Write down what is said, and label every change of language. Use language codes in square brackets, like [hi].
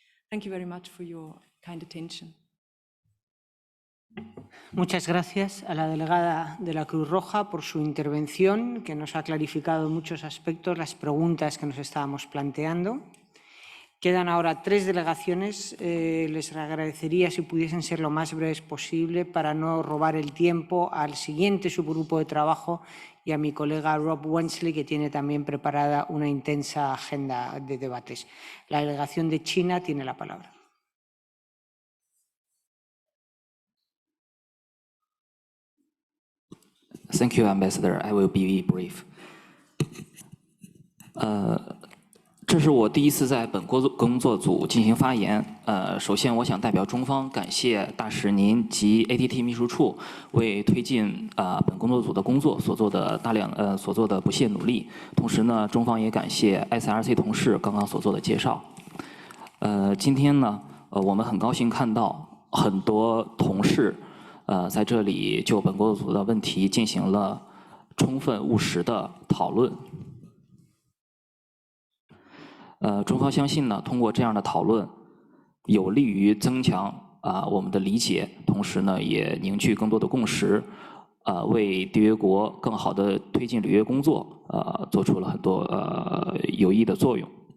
[en] Thank you very much for your kind attention. [es] Muchas gracias a la delegada de la Cruz Roja por su intervención, que nos ha clarificado en muchos aspectos las preguntas que nos estábamos planteando. Quedan ahora 3 delegaciones. Les agradecería si pudiesen ser lo más breves posible para no robar el tiempo al siguiente subgrupo de trabajo y a mi colega Rob Wensley, que tiene también preparada una intensa agenda de debates. La delegación de China tiene la palabra. [en] Thank you, Ambassador. I will be brief. [zh] 这是我第一次在本工作组进行发言。首先，我想代表中方感谢大使您及 ATT 秘书处为推进本工作组的工作所做的不懈努力。同时呢，中方也感谢 SRC 同事刚刚所做的介绍。今天呢，我们很高兴看到很多同事在这里就本工作组的问题进行了充分务实的讨论。中方相信呢，通过这样的讨论，有利于增强我们的理解，同时呢，也凝聚更多的共识，为缔约国更好的推进履约工作做出了很多有益的作用。